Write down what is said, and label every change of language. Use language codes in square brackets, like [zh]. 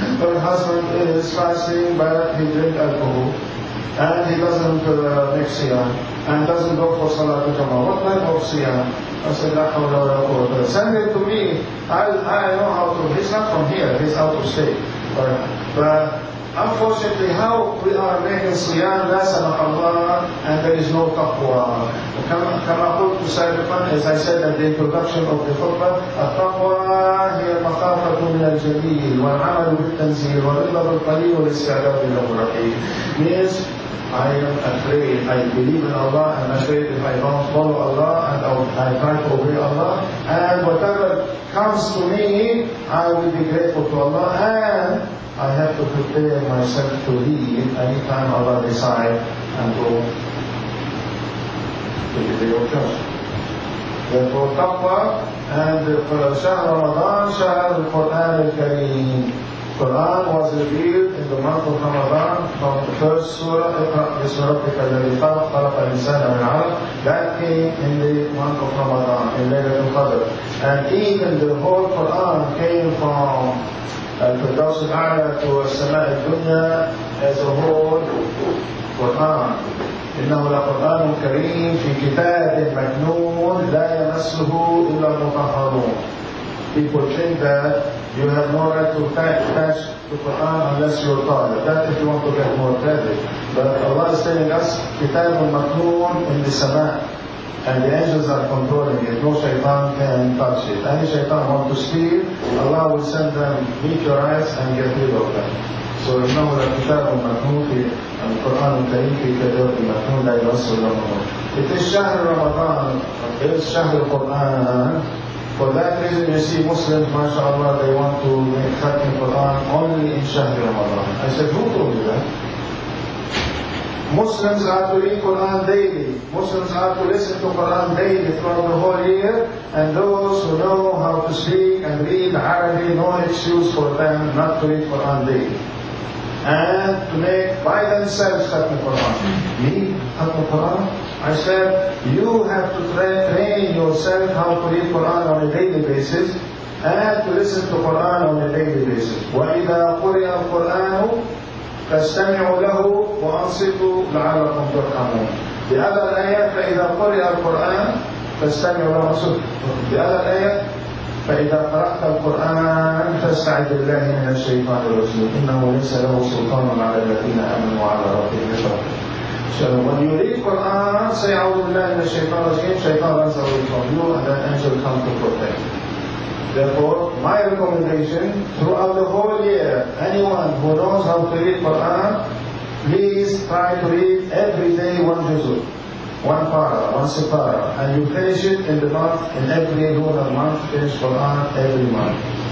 [en] Her husband is fasting but he drinks alcohol and he doesn't make siyam and doesn't go for Salat al-Jama'ah. What type of siyam? I said, La hawla wa la quwwata illa billah. Send it to me. I know how to. He's not from here. He's out of state. But unfortunately, how we are making siyam, la Allah, and there is no taqwa. [ar] كما قلت سابقا, [en] as I said at the introduction of the khutbah, [ar] التقوى هي المخافة من الجليل والعمل بالتنزيل والرضا بالقليل والاستعداد له الرحيم. [en] Means I am afraid, I believe in Allah, and afraid if I don't follow Allah and I try to obey Allah, and whatever comes to me, I will be grateful to Allah, and I have to prepare myself to leave anytime Allah decides and go to the day of judgment. Therefore, taqwa and Shahr Ramadan, Shahr al-Quran al-Kareem. Quran was revealed in the month of Ramadan from the first surah, [ar] اقرأ باسم ربك الذي خلق خلق الإنسان من علق. [en] That came in the month of Ramadan, in Laylat al-Qadr. And even the whole Quran came from الفردوس الأعلى to السماء الدنيا as a whole Quran. [ar] إنه لقرآن كريم في كتاب مكنون لا يمسه إلا المطهرون. [en] People think that you have no right to touch the Quran unless you're tired. That if you want to get more credit. But Allah is telling us, Kitab al-Maknoon in the Sama, and the angels are controlling it. No shaitan can touch it. Any shaitan want to steal, Allah will send them meteorites and get rid of them. [ar] So إنه لكتاب مكنون في القرآن الكريم في كتاب مكنون لا يمسه إلا المطهرون. [en] It is شهر Ramadan. It is شهر Quran. For that reason, you see Muslims, mashallah, they want to make Khatm Quran only in Shahr Ramadan. I said, who told you that? Muslims are to read Quran daily. Muslims are to listen to Quran daily throughout the whole year. And those who know how to speak and read Arabic, no excuse for them not to read Quran daily. And to make by themselves Khatm Quran. Me, Khatm Quran? I said, you have to train yourself how to read Quran on a daily basis and to listen to Quran on a daily basis. [ar] وَإِذَا قُرِئَ الْقُرْآنُ فَاسْتَمِعُوا لَهُ وَأَنصِتُوا لَعَلَّكُمْ تُرْحَمُونَ. [en] The other ayah, [ar] فَإِذَا قُرِئَ الْقُرْآنُ فَاسْتَمِعُوا لَهُ وَأَنصِتُوا. [en] The other ayah, [ar] فإذا قرأت القرآن فاستعذ بالله من الشيطان الرجيم إنه ليس له سلطان على الذين آمنوا وعلى ربهم يتوكلون. [en] So when you read Quran, say [ar] أعوذ بالله من الشيطان الرجيم, [en] shaitan runs away from you and then angel comes to protect you. Therefore, my recommendation throughout the whole year, anyone who knows how to read Quran, please try to read every day one juzul, one para, one sipara, and you finish it in the month, in every lunar month, finish Quran every month.